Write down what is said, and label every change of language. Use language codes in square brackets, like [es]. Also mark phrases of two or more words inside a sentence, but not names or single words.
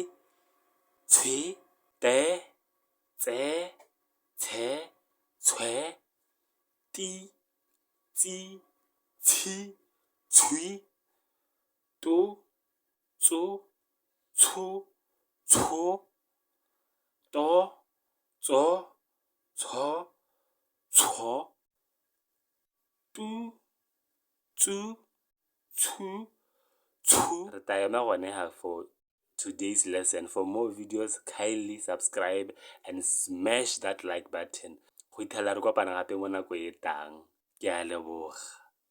[tn] tswi, te, tse, tshe, tswe, ti, tsi, tshi, tswi, tu, tsu, tshu, tsho, to, tso, tsho, tsho, tu, tsu, tshu, tshu. Re tla ema gone ha [en] for today's lesson. For more videos, kindly subscribe and smash that like button. [tn] Go itlhela re kopana gape mo nako e tlang. Ke a leboga.